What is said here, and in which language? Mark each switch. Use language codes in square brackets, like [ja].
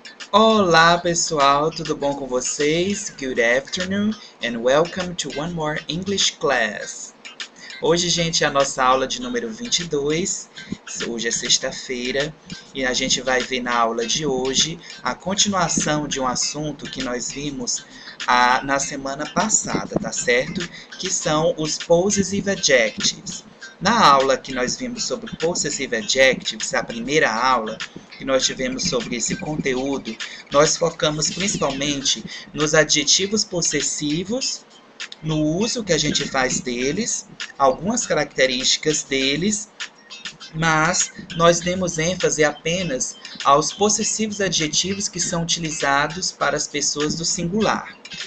[pt] Olá pessoal, tudo bom com vocês? [en] Good afternoon and welcome to one more English class. [pt] Hoje, gente, é a nossa aula de número 22. Hoje é sexta-feira e a gente vai ver na aula de hoje a continuação de um assunto que nós vimos na semana passada, tá certo? Que são os possessive adjectives. Na aula que nós vimos sobre possessive adjectives, a primeira aula que nós tivemos sobre esse conteúdo, nós focamos principalmente nos adjetivos possessivos, no uso que a gente faz deles, algumas características deles, mas nós demos ênfase apenas aos possessivos adjetivos que são utilizados para as pessoas do singular.